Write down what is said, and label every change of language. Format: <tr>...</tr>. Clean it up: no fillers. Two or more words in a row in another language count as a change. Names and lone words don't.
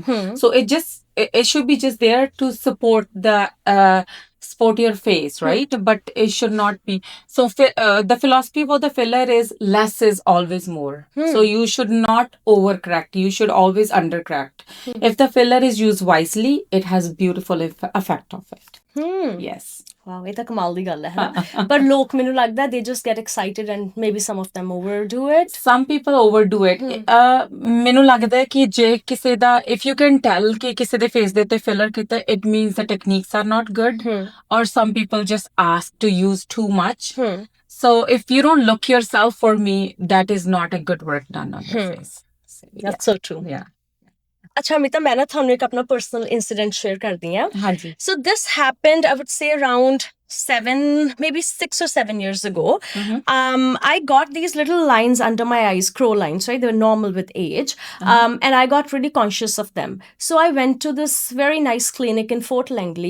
<en>So it should be just there to support your face, right? But it should not be. So the philosophy for the filler is less is always more. So you should not overcorrect. You should always undercorrect. If the filler is used wisely, it has beautiful effect of it. Yes.</en> <pa>Wow, ਇਹ ਤਾਂ ਕਮਾਲ ਦੀ ਗੱਲ ਹੈ ਨਾ ਪਰ ਲੋਕ ਮੈਨੂੰ ਲੱਗਦਾ</pa> <en>they just get excited and maybe some of them overdo it. Some people overdo it.</en> <pa>ਮੈਨੂੰ ਲੱਗਦਾ ਕਿ ਜੇ ਕਿਸੇ ਦਾ</pa> <en>if you can tell</en> <pa>ਕਿ ਕਿਸੇ ਦੇ face ਦੇ ਉੱਤੇ filler ਕੀਤਾ</pa> <en>it means the techniques are not good or some people just ask to use too much. So if you don't look yourself, for me that is not a good work done on your face. That's so true. Yeah.</en> <hi>अच्छा अमिता मैं ना थानू एक अपना</hi> <en>personal incident share</en> <hi>करती हैं हाँ जी.</hi> <en>So this happened, I would say, around 6 or 7 years ago. I got these little lines under my eyes, crow lines, right? They were normal with age. And I got really conscious of them. So I went to this very nice clinic in Fort Langley.</en>